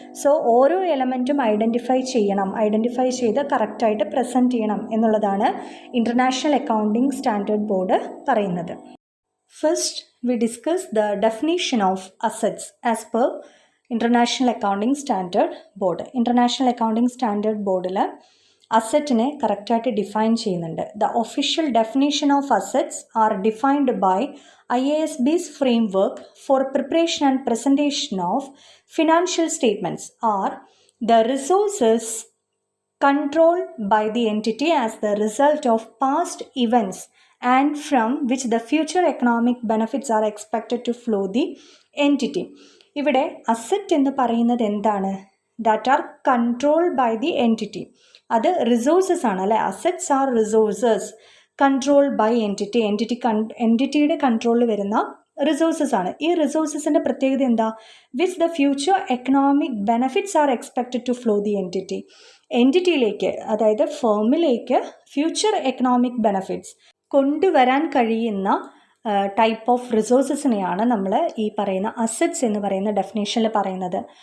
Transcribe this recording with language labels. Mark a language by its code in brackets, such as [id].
[ml] So ഓരോ എലമെൻറ്റും identify ചെയ്ത് കറക്റ്റായിട്ട് പ്രസൻറ്റ് ചെയ്യണം എന്നുള്ളതാണ് ഇൻ്റർനാഷണൽ അക്കൗണ്ടിംഗ് സ്റ്റാൻഡേർഡ് ബോർഡ് പറയുന്നത്. [en] First we discuss the definition of assets as per international accounting standard board. [ml] International accounting standard ബോർഡിൽ അസറ്റിനെ കറക്റ്റായിട്ട് ഡിഫൈൻ ചെയ്യുന്നുണ്ട്. [en] The official definition of assets are defined by IASB's framework for preparation and presentation of financial statements are the resources controlled by the entity as the result of past events and from which the future economic benefits are expected to flow the entity. [ml] ഇവിടെ asset എന്ന് പറയുന്നത് എന്താണ്? [en] that are controlled by the entity. [ml] അത് resources ആണ് അല്ലേ. [en] assets are resources controlled by [ml] എൻറ്റിറ്റിയുടെ കൺട്രോളിൽ വരുന്ന resources ആണ്. ഈ റിസോഴ്സസിൻ്റെ പ്രത്യേകത എന്താ? [en] which the future economic benefits are expected to flow the [ml] എൻറ്റിറ്റിയിലേക്ക്, അതായത് ഫേമിലേക്ക് ഫ്യൂച്ചർ എക്കണോമിക് ബെനഫിറ്റ്സ് കൊണ്ടുവരാൻ കഴിയുന്ന ടൈപ്പ് ഓഫ് റിസോഴ്സസിനെയാണ് നമ്മൾ ഈ പറയുന്ന അസറ്റ്സ് എന്ന് പറയുന്ന ഡെഫിനേഷനിൽ പറയുന്നത്.